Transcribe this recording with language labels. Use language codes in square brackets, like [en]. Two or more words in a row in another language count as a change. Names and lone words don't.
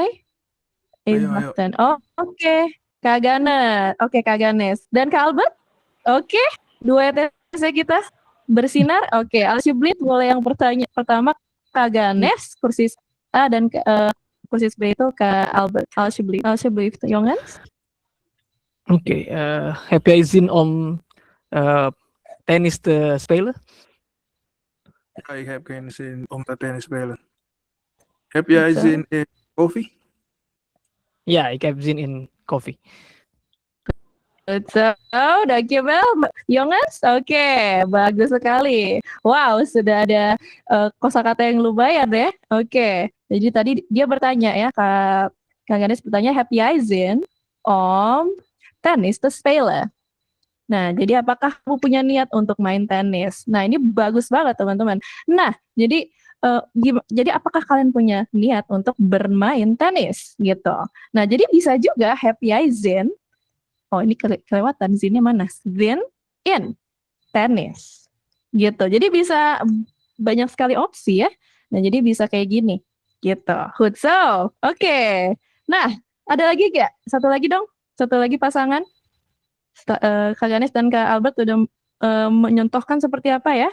[id] Ayo. Oh, oke. Kak Ganes. Oke, Kak Ganes. Dan Kak Albert? Oke. Dua ETC kita bersinar. Oke, Alsjeblieft boleh yang pertama Kak Ganes, kursus A dan kursus B itu Kak Albert. [nl] Alsjeblieft, jongens. Oké, heb jij zin om tennis te spelen? Ja, ik heb geen zin om te tennis spelen. Heb jij zin in koffie? Ja, ik heb zin in koffie. So, dankjewel, jongens. [id] Oke, bagus sekali. Wow, sudah ada kosakata yang lumayan ya. Oke, jadi tadi dia bertanya ya, Kak Ganes bertanya, [nl] heb jij zin om tennis te spelen? [id] Nah, jadi apakah kamu punya niat untuk main tenis? Nah, ini bagus banget teman-teman. Nah, jadi apakah kalian punya niat untuk bermain tenis gitu? Nah, jadi bisa juga [nl] heb jij zin. [id] Oh, ini kelewatan zinnya mana? [nl] Zin in tenis gitu. [id] Jadi bisa banyak sekali opsi ya. Nah, jadi bisa kayak gini gitu. [en] Good, so [id] oke. Nah, ada lagi gak? Satu lagi dong. Satu lagi pasangan. Kak Ganes dan Kak Albert udah menyontohkan seperti apa ya?